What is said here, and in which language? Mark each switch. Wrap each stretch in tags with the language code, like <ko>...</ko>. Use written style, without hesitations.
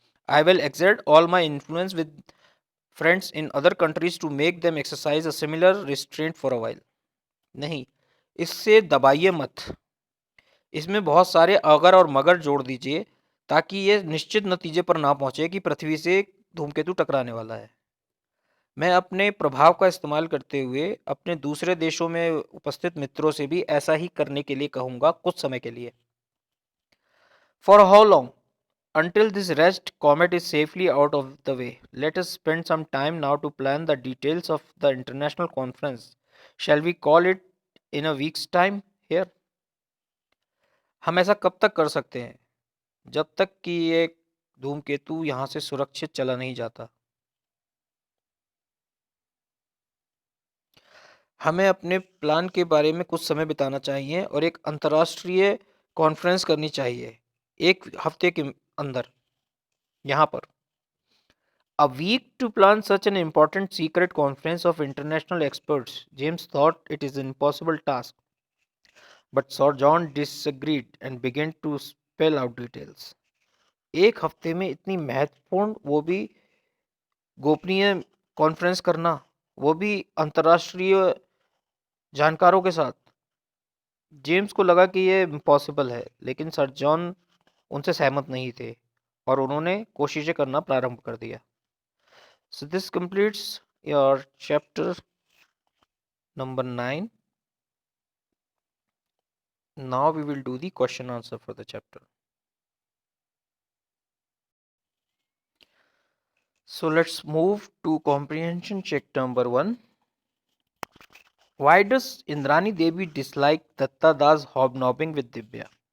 <en>I will exert all my influence with friends in other countries to make them exercise a similar restraint for a while.</en> <hi>नहीं, इससे दबाइए मत. इसमें बहुत सारे अगर और मगर जोड़ दीजिए ताकि ये निश्चित नतीजे पर ना पहुंचे कि पृथ्वी से धूमकेतु टकराने वाला है. मैं अपने प्रभाव का इस्तेमाल करते हुए अपने दूसरे देशों में उपस्थित मित्रों से भी ऐसा ही करने के लिए कहूँगा कुछ समय के लिए.</hi> <en>For how long? Until this wretched comet is safely out of the way. Let us spend some time now to plan the details of the international conference. Shall we call it in a week's time here?</en> <hi>हम ऐसा कब तक कर सकते हैं, जब तक कि ये धूमकेतु यहाँ से सुरक्षित चला नहीं जाता. हमें अपने प्लान के बारे में कुछ समय बिताना चाहिए और एक अंतर्राष्ट्रीय कॉन्फ्रेंस करनी चाहिए 1 हफ्ते के अंदर यहाँ पर.</hi> <en>A week to plan such an important secret conference of international experts. James thought it is an impossible task. But Sir John disagreed and began to spell out details.</en> <hi>एक हफ्ते में इतनी महत्वपूर्ण, वो भी गोपनीय कॉन्फ्रेंस करना, वो भी अंतर्राष्ट्रीय जानकारों के साथ। जेम्स को लगा कि ये इम्पॉसिबल है, लेकिन सर जॉन उनसे सहमत नहीं थे और उन्होंने कोशिशें करना प्रारंभ कर दिया।</hi> <en>So this completes your chapter number 9. Now we will do the question answer for the chapter. So let's move to comprehension check number 1. Why does Indrani Devi dislike Datta Das hobnobbing with Divya?</en>